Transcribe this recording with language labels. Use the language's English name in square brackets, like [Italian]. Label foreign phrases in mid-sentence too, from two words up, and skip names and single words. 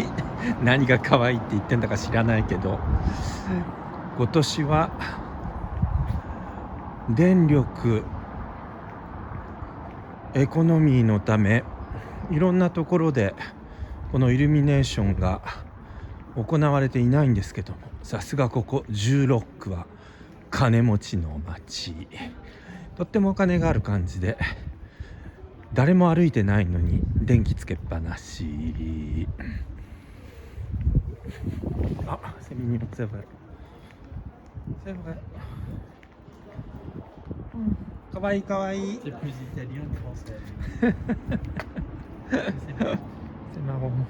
[Japanese] 何がかわいいって言ってんだか知らないけど、今年は電力エコノミーのためいろんなところでこのイルミネーションが行われていないんですけども、さすがここ16区は金持ちの町、とってもお金がある感じで誰も歩いてないのに電気つけっぱなし。 [French] あ、セミニ c'est vrai c'est vrai。 [Japanese] かわいいかわいい。 [French] C'est plus italien que français. C'est marrant。